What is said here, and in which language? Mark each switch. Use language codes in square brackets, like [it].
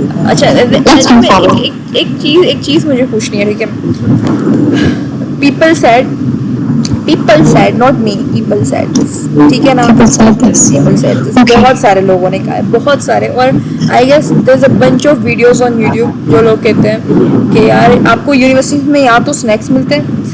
[ur] اچھا, ایک چیز مجھے پوچھنی ہے, ٹھیک ہے. [en] people said people said, not me, people said this, [ur] ٹھیک ہے نا. [en] People said this. People said this. Okay. [ur] بہت سارے لوگوں نے کہا ہے, بہت سارے. [en] اور I guess there is a bunch of videos on YouTube [ur] جو لوگ کہتے ہیں کہ یار آپ کو یونیورسٹی میں یا تو اسنیکس ملتے ہیں,